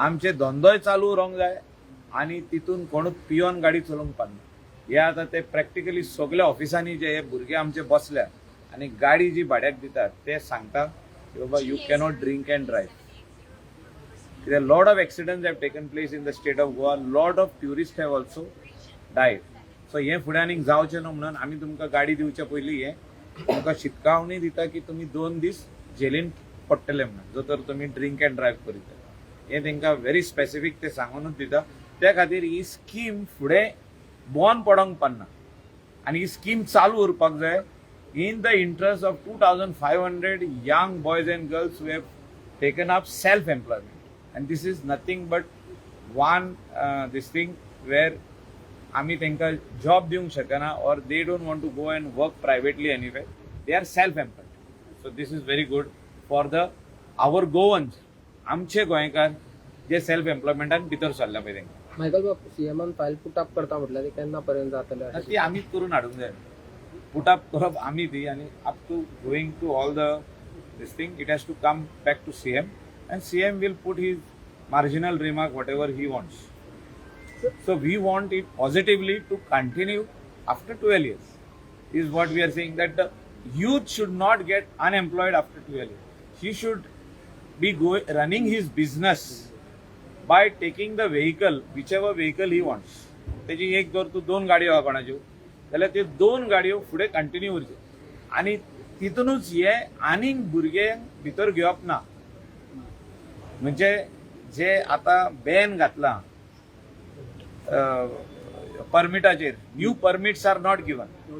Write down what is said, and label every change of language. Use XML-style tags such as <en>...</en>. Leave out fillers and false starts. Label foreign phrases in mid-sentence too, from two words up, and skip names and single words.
<kok>आमचे धंदोय चालू उरोंक जाय आनी तितून कोणूच पियोन गाडी चलोवंक पारना। हे आतां ते प्रॅक्टिकली सगळ्या ऑफिसांनी जे हे भुरगे आमचे बसल्या आनी गाडी जी भाड्याक दितात ते सांगता की बाबा</kok> <en>you cannot drink and drive. कित्याक lot of accidents have taken place in the state of Goa, lot of tourists have also died.</en> <kok>सो हे फुडें आनीक जावचें न्हू म्हणून आमी तुमकां गाडी दिवचे पयलीं हे तुमकां शिटकावणी दिता की तुमी 2 दीस जेलीन पडटले म्हणून जर तर तुमी</kok> <en>drink and drive</en> <kok>करीत। हे तांकां</kok> <en>very specific</en> <kok>ते सांगूनच दिता। त्या खातीर ही स्कीम फुडें बंद पडोंक पारना आनी ही स्कीम चालू उरपाक जाय</kok> <en>in the interest of 2,500 young boys and girls who have taken up self-employment. And this is nothing but one this thing where</en> <kok>आमी तांकां जॉब दिवंक शकना</kok> <en>or they don't want to go and work privately anywhere. They are self-employed. So this is very good for our Goans,</en> <kok>आमचे गोंयकार जे सेल्फ एम्प्लॉयमेंटान भितर सरल्या पळय तांकां। मायकल बाबा सीएमान फायल पुटअप करता म्हटल्यार ते केन्ना पर्यंत जातले? ती आमीच करून हाडूंक जाय। पुटअप करप आमी ती आनी</kok> <en>up to going to all the this thing it has to come back to CM and CM will put his marginal remark whatever he wants. So we want it positively to continue after 12 years is what we are saying, that the youth should not get unemployed after 12 years. He should be running his business by taking the vehicle, whichever vehicle he wants.</en> <kok>त्याची एक जर तूं 2 गाडयो आहा कोणाच्यो जाल्यार ते 2 गाडयो फुडें कंटिन्यू उरच्यो आनी तितूनच हे आनीक भुरग्यांक भितर घेवप ना। म्हणजे जे आतां बॅन घातला परमिटाचेर,</kok> <en>new permits are not given.</en>